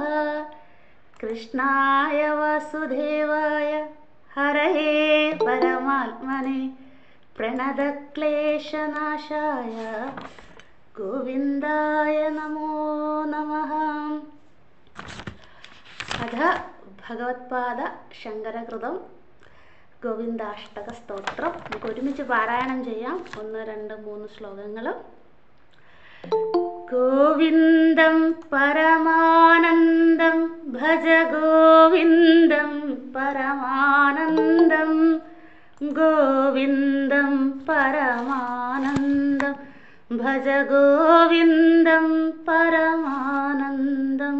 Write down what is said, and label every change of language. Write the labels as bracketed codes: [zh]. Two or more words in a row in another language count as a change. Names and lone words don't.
[sa] कृष्णाय वासुदेवाय हरये परमात्मने प्रणतक्लेशनाशाय गोविन्दाय नमो नमः। [ml] अथ ഭഗവത്പാദ ശങ്കരകൃതം ഗോവിന്ദാഷ്ടക സ്തോത്രം നമുക്ക് ഒരുമിച്ച് പാരായണം ചെയ്യാം. 1, 2, 3 ശ്ലോകങ്ങൾ. [sa] ഗോവിന്ദം പരമാനന്ദം ഭജ ഗോവിന്ദം പരമാനന്ദം ഗോവിന്ദം പരമാനന്ദം ഭജ ഗോവിന്ദം പരമാനന്ദം.